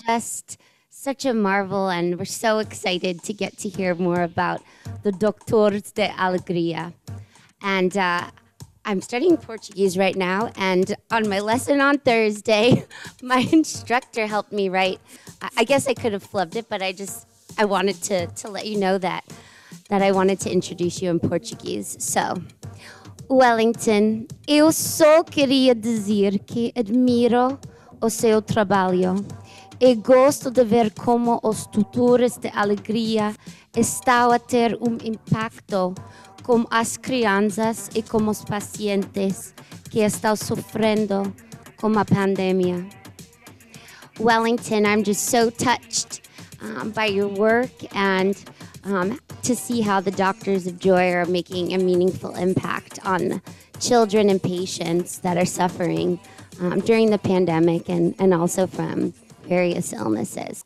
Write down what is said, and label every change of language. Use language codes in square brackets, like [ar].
[en] just such a marvel, and we're so excited to get to hear more about the Doutores da Alegria. And I'm studying Portuguese right now, and on my lesson on Thursday, my instructor helped me write. I guess I could have flubbed it, but I wanted to let you know that I wanted to introduce you in Portuguese. [pt] So, Wellington, eu só queria dizer que admiro o seu trabalho e gosto de ver como os tutores de alegria estão a ter impacto com as crianças e com os pacientes que estão sofrendo com a pandemia. [en] Wellington, I'm just so touched by your work and to see how the Doctors of Joy are making a meaningful impact on children and patients that are suffering during the pandemic and also from various illnesses.